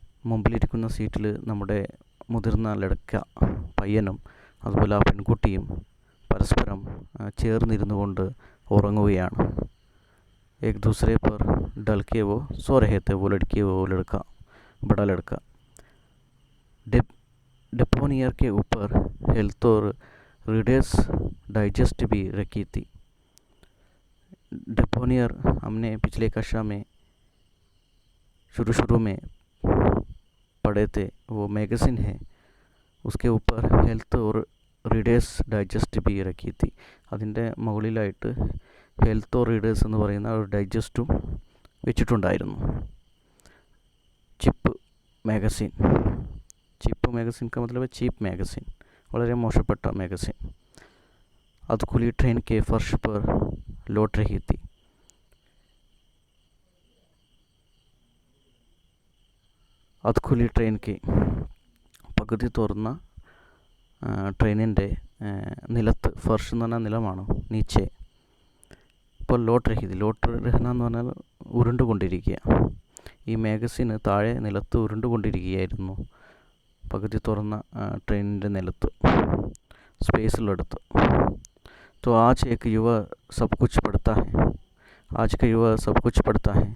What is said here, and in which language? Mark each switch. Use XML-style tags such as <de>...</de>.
<ml>മുമ്പിലിരിക്കുന്ന സീറ്റിൽ നമ്മുടെ മുതിർന്ന പയ്യനും അതുപോലെ ആ പെൺകുട്ടിയും പരസ്പരം ചേർന്നിരുന്നു കൊണ്ട് ഉറങ്ങുകയാണ്.</ml> <hi>एक दूसरे पर ढल के वो सो रहे थे, वो लड़की वो लड़का, बड़ा लड़का. डेपोनियर के ऊपर हेल्थ और रीडर्स डाइजेस्ट भी रखी थी. डेपोनियर हमने पिछले कक्षा में शुरू में पढ़े थे, वो मैगज़ीन है. उसके ऊपर हेल्थ और रीडर्स डाइजेस्ट भी रखी थी.</hi> <ml>അതിൻ്റെ മുകളിലായിട്ട് ഹെൽത്ത് ഓർ റീഡേഴ്സ് എന്ന് പറയുന്ന ഒരു ഡൈജസ്റ്റും വെച്ചിട്ടുണ്ടായിരുന്നു. ചിപ്പ് മാഗസിൻ</ml> <hi>का मतलब है चीप मैगज़ीन,</hi> <ml>വളരെ മോശപ്പെട്ട മാഗസിൻ.</ml> <hi>അത് खुली ट्रेन के फर्श पर लौट रही थी.</hi> <ml>അത്</ml> <hi>खुली ट्रेन के</hi> <ml>പകുതി തുറന്ന ട്രെയിനിൻ്റെ നിലത്ത്, ഫർഷ് എന്ന് പറഞ്ഞാൽ നിലമാണ്, നീച്ചെ. ഇപ്പോൾ ലോട്ട് രഹന എന്ന് പറഞ്ഞാൽ ഉരുണ്ടുകൊണ്ടിരിക്കുക. ഈ മാഗസിന് താഴെ നിലത്ത് ഉരുണ്ടുകൊണ്ടിരിക്കുകയായിരുന്നു, പകുതി തുറന്ന ട്രെയിനിൻ്റെ നിലത്ത്, സ്പേസിലെടുത്ത്.</ml> <hi>तो आज एक युवा सब कुछ पढ़ता है. आज का युवा सब कुछ पढ़ता है.</hi>